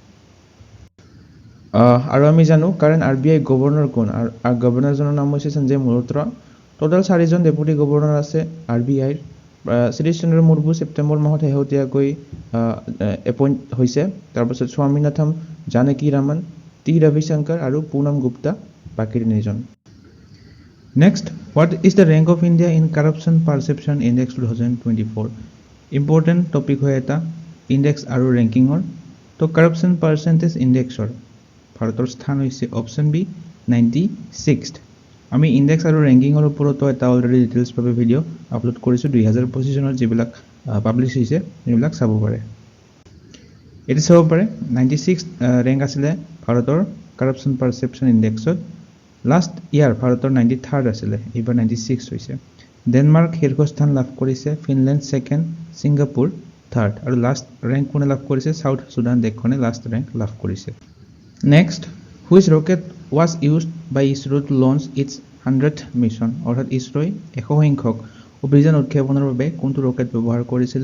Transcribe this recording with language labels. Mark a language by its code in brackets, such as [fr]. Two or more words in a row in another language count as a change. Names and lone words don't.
[as] আৰু আমি জানো [en] current RBI governor [as] কোন আৰু গভৰ্ণৰজনৰ নাম হৈছে সঞ্জয় মলহোত্ৰা টোটাল 4 জন [en] deputy governor [as] আছে আৰবিআইৰ শ্ৰীশ চন্দ্ৰ মুৰ্মু সেপ্টেম্বৰ মাহত হেহতিয়াকৈ এপইন্ট হৈছে তাৰ পাছত স্বামীনাথন জানকী ৰামন টি ৰবিশংকৰ আৰু পুনম গুপ্তা বাকি তিনিজন নেক্সট [en] what is the rank of India in corruption perception index 2024 important topic [as] হয় এটা ইনডেক্স আৰু ৰেংকিংৰ তো [en] corruption percentage indexৰ [as] ভাৰতৰ স্থান হৈছে অপচন বি 96th আমি ইনডেক্স আৰু ৰেংকিংৰ ওপৰত এটা [en] already details [as] ভাবে ভিডিও আপলোড কৰিছো 2025 চনত যিবিলাক পাবলিশ হৈছে এইবিলাক চাব পাৰে এটি চাব পাৰে 96th ৰেংক আছিল ভাৰতৰ [en] corruption perception indexত last year [as] ভাৰতৰ 93rd আছিলে, এইবাৰ 96 হৈছে। ডেনমাৰ্ক শীৰ্ষস্থান লাভ কৰিছে, ফিনলেণ্ড ছেকেণ্ড, ছিংগাপুৰ থাৰ্ড, আৰু [en] last rank [as] কোনে লাভ কৰিছে? সাউথ সুদান দেশখনে [en] last rank [as] লাভ কৰিছে। নেক্সট, [en] which rocket was used by ISRO to launch its 100th mission, [as] অৰ্থাৎ ইছৰোই 100 সংখ্যক অভিযান উৎক্ষেপণৰ বাবে কোনটো ৰকেট ব্যৱহাৰ কৰিছিলে?